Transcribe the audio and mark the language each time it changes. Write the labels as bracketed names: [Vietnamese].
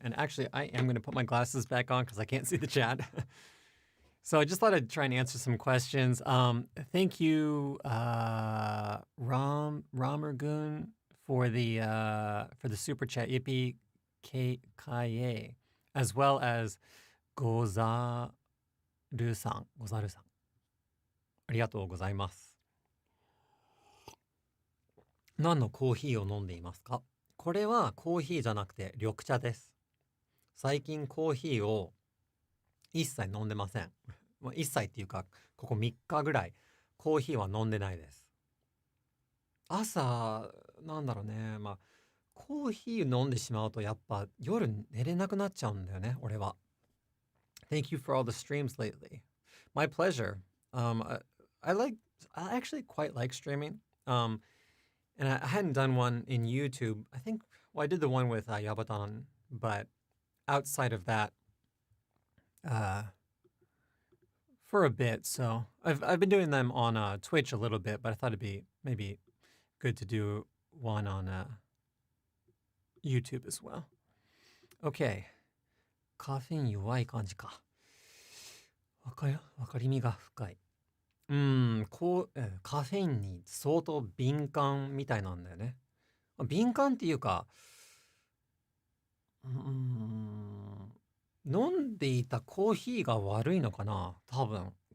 [English] And actually, I am going to put my glasses back on because I can't see the chat. So I just thought I'd try and answer some questions. Thank you, Ramergoon, for the super chat, Ippy Kaye, as well as Gozaru-san. [Japanese] ありがとうございます。何のコーヒーを飲んでいますか？これはコーヒーじゃなくて緑茶です。最近コーヒーを一切飲んでません。一切っていうか、ここ3日ぐらいコーヒーは飲んでないです。朝、なんだろうね。コーヒー飲んでしまうとやっぱ夜寝れなくなっちゃうんだよね、俺は。 [English] Thank you for all the streams lately. My pleasure. I actually quite like streaming. And I hadn't done one in YouTube. I think, well, I did the one with Yabatan, but outside of that, for for a bit. So I've been doing them on Twitch a little bit, but I thought it'd be maybe good to do one on YouTube as well. Okay. [Japanese] カフェイン弱い感じか。わかりみが深い。カフェインに相当敏感みたいなんだよね。敏感っていうか、飲んでいたコーヒーが悪いのかな多分。